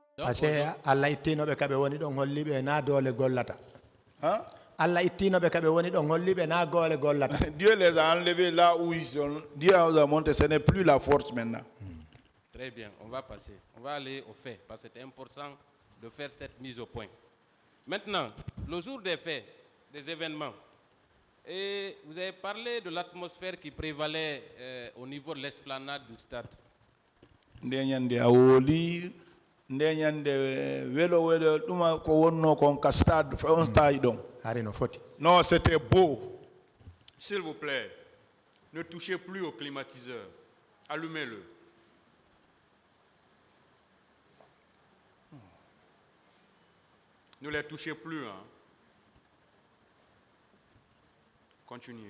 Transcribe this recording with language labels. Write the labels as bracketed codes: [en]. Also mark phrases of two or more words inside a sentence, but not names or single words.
[ff] Ase alla ittino be kabe woni don holli be na dole gollata. Hein? Alla ittino be kabe woni don holli be na gole gollata. [fr] Dieu les a enlevés là où ils sont. Dieu les a montré, ce n'est plus la force maintenant. Très bien, on va passer. On va aller au fait, parce que c'est important de faire cette mise au point. Maintenant, le jour des faits, des événements, et vous avez parlé de l'atmosphère qui prévalait au niveau de l'esplanade du stade. [ff] Ndenyande awoli ndenyande welo duma ko wonno kon ka stade on stade don. Hari no foti. [fr] Non, c'était beau. S'il vous plaît, ne touchez plus au climatiseur. Allumez-le. Ne les touchez plus. Hein. Continuez.